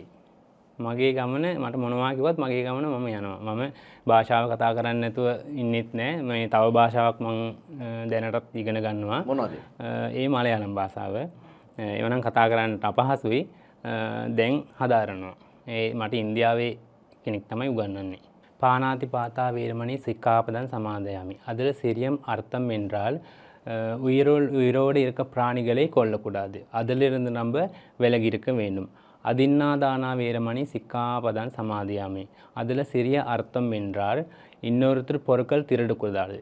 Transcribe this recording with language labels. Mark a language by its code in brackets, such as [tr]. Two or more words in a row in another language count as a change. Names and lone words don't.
[si] මගේ ගමන මට මොනවා කිව්වත් මගේ ගමන මම යනවා. මම භාෂාව කතා කරන්නේ නැතුව ඉන්නෙත් නෑ. මේ තව භාෂාවක් මම දැනටත් ඉගෙන ගන්නවා. මොනවද? ඒ මලයාලම් භාෂාව. ඒවනම් කතා කරන්නට අපහසුයි. දැන් හදාරනවා. මට ඉන්දියාවේ කෙනෙක් තමයි උගන්වන්නේ. [pi] பானாதி பாத்தா வீரமணி சிக்காபதன் சமாதயாமி. [ta] அதில் சிறியம் அர்த்தம் என்றால் உயிரோடு இருக்க பிராணிகளை கொல்லக்கூடாது. அதிலிருந்து நம்ம விலகி இருக்க வேண்டும். [pi] அதின்னாதானா வீரமணி சிக்காபதன் சமாதியாமி. [ta] அதில் சிறிய அர்த்தம் என்றால் இன்னொருத்தர் பொருட்கள் திருடக்கூடாது.